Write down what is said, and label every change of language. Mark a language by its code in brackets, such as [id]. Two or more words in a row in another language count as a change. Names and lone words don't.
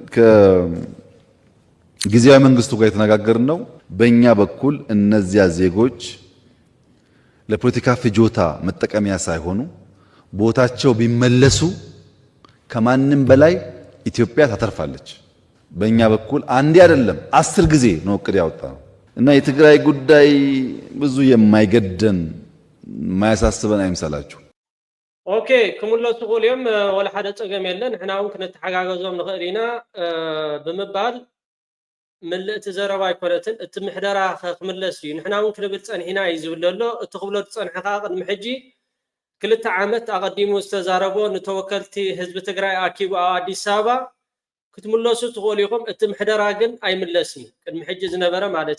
[am] ከጊዜያዊ መንግስቱ ጋር የተነጋገርን ነው። በእኛ በኩል እነዚያ ዜጎች ለፖለቲካ ፍጆታ መጠቀሚያ ሳይሆኑ ቦታቸው ቢመለሱ ከማንም በላይ ኢትዮጵያ ታተርፋለች። በእኛ በኩል አንዴ አይደለም 10 ጊዜ ነው እቅድ ያወጣነው እና የትግራይ ጉዳይ ብዙ የማይገደን የማያሳስበን አይምሰላችሁ። [ti] ኦኬ ክሙለቱ ቆልዮም ወላ ሓደ ፀገም የለን ንሕናውን ክንተሓጋገዞም ንኽእል ኢና ብምባል ምልእቲ ዘረባ ኣይኮነትን እቲ ምሕደራ ክምለስ እዩ ንሕናውን ክንብል ፀኒሕና እዩ ዝብል ኣሎ እቲ ክብሎ ዝፀንሐ ከዓ ቅድሚ ሕጂ 2 ዓመት ኣቐዲሙ ዝተዛረቦ ንተወከልቲ ህዝቢ ትግራይ ኣኪቡ ኣብ ኣዲስ አበባ ክትምለሱ ትኽእሉ ኢኹም እቲ ምሕደራ ግን ኣይምለስን ቅድሚ ሕጂ ዝነበረ ማለት